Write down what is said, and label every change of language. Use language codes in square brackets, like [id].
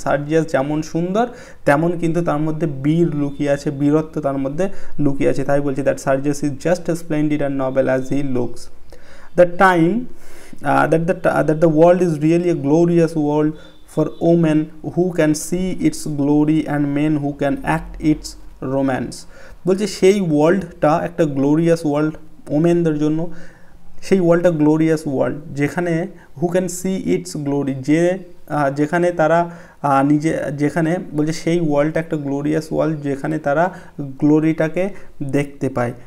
[bn] সার্জিয়াস যেমন সুন্দর তেমন কিন্তু তার মধ্যে বীর লুকিয়ে আছে, বীরত্ব তার মধ্যে লুকিয়ে আছে। তাই বলছি [en] That Sergius is just splendid and noble as he looks. The time that the world is really a glorious world for women who can see its glory and men who can act its romance। [bn] বলছে সেই ওয়ার্ল্ডটা একটা glorious world ওমেনদের জন্য, সেই ওয়ার্ল্ডটা glorious world যেখানে [en] who can see its glory, [bn] যেখানে তারা যেখানে বলছে সেই ওয়ার্ল্ডটা একটা গ্লোরিয়াস ওয়ার্ল্ড যেখানে তারা গ্লোরিটাকে দেখতে পায়।